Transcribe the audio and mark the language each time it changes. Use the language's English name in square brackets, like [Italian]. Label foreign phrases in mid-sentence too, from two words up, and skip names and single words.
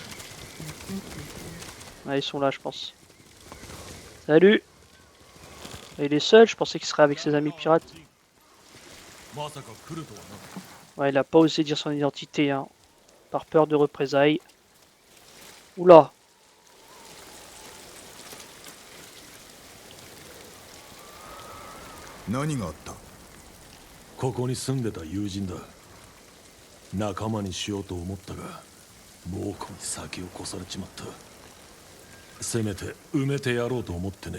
[French] Ah, ils sont là, je pense. Salut! Il est seul, je pensais qu'il serait avec ses amis pirates. [Japanese] まさか来るとはな。 [French] Ouais, il a pas osé dire son identité, hein, par peur de représailles. Oula! [Japanese] 何があった？ここに住んでた友人だ。仲間にしようと思ったが猛虎に先を越されちまった。せめて埋めてやろうと思ってね。